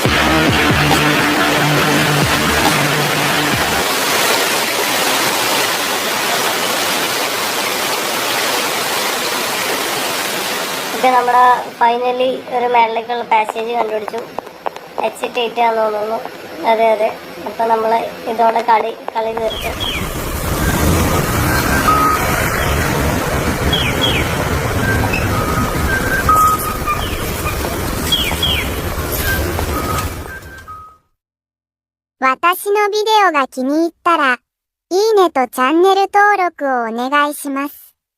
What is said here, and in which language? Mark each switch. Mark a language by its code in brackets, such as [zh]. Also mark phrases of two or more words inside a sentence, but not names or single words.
[ml] ഇപ്പം നമ്മുടെ ഫൈനലി ഒരു മേളിലേക്കുള്ള പാസേജ് കണ്ടുപിടിച്ചു. എക്സിറ്റ് 8 ആണെന്ന് തോന്നുന്നു. അതെ അതെ. അപ്പം നമ്മൾ ഇതോടെ കളി തീർക്കും. [ja] 私のビデオが気に入ったら、いいねとチャンネル登録をお願いします。